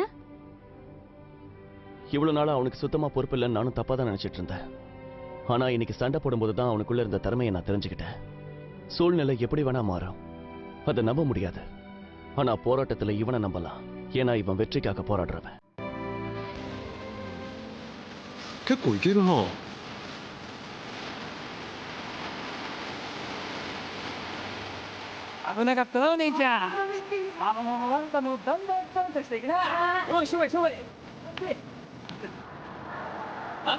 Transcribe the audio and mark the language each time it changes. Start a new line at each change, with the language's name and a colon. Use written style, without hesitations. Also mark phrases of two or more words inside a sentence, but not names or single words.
Tamil: இவ்வளவு நாளா அவனுக்கு சுத்தமா பொறுப்பு இல்லைன்னு நானும் தப்பா தான் நினைச்சிட்டு இருந்தேன். ஆனா இன்னைக்கு சண்டை போடும்போது தான் அவனுக்குள்ள இருந்த திறமையை நான் தெரிஞ்சுக்கிட்டேன். சூழ்நிலை எப்படி வேணா மாறும், அதை நம்ப முடியாது. ஆனா போராட்டத்துல இவனை நம்பலாம். ஏன்னா இவன் வெற்றிக்காக போராடுறவன்.
Japanese: 結構いけるな。危なかったなお姉ちゃん。なんかもうだんだんダンとしていくな。おいしょいしょい。あ？